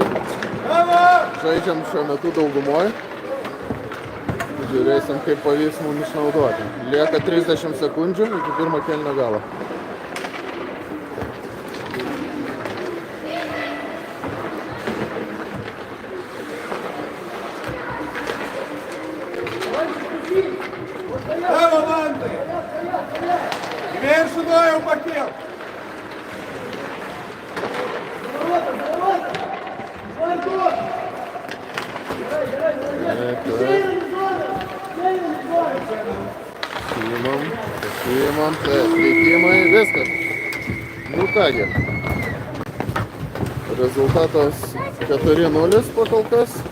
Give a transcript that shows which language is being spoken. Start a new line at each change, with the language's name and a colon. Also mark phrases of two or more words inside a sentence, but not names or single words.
Lithuanian: Žaidžiam šiuo metu daugumoje. Žiūrėsim, kaip pavyks mums išnaudoti. Lieka 30 sekundžių iki pirmo kėlinio galo.
Russian: Право, Ванты! Теперь сюда его пакет!
Lithuanian: Priimam, taip, likimai, viskas. Nu kągi. Rezultatas 4-0 pakol kas.